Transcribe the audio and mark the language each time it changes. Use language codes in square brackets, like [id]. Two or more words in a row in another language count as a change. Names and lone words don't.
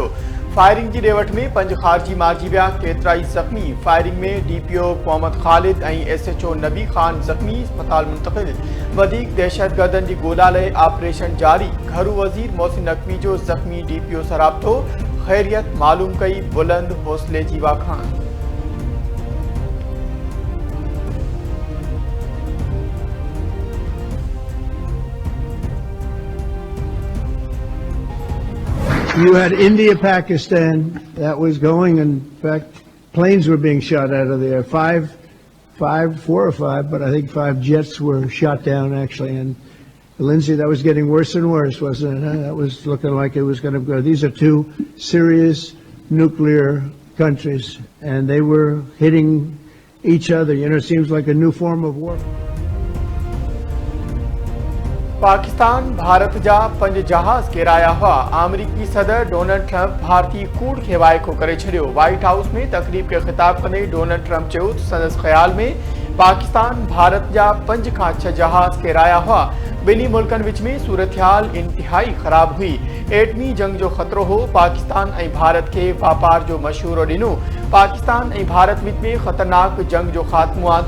[sd] फायरिंग की रेवट में 5 खारजी मारिजी विया, केतिराई ज़ख़्मी। फायरिंग में DPO मोहम्मद ख़ालिद ऐं SHO नबी ख़ान ज़ख़्मी, अस्पताल मुंतक़िल। वधीक दहशतगर्दनि जी ॻोल्हा लाइ ऑपरेशन जारी। घरू वज़ीर मोहसिन नक़वी जो ज़ख़्मी DPO सां राब्तो। ख़ैरियत मालूम कई बुलंद हौसले जी वाखाण। [en] You had India, Pakistan that was going. In fact, planes were being shot out of there. Four or five, but I think 5 jets were shot down actually. And Lindsay, that was getting worse and worse, wasn't it? That was looking like it was going to go. These are 2 serious nuclear countries, and they were hitting each other. You know, it seems like a new form of war. [sd] पाकिस्तान भारत जा 5 जहाज किराया हुआ। अमरीकी सदर डोनाल्ड ट्रंप भारतीय कूड़ खे वाइको करे छड़ियो। व्हाइट हाउस में तकरीब के खिताब कंदे डोनाल्ड ट्रंप चयो संदसि ख्याल में पाकिस्तान भारत जा 5 खां 6 जहाज किराया हुआ। ॿिन्ही मुल्कनि विच में सूरतहाल इंतहाई ख़राब हुई। एटमी जंग जो ख़तरो हो। पाकिस्तान ऐं भारत के वापार जो मशवरो ॾिनो। पाकिस्तान ऐं भारत विच में ख़तरनाक जंग जो ख़ात्मो आंदो।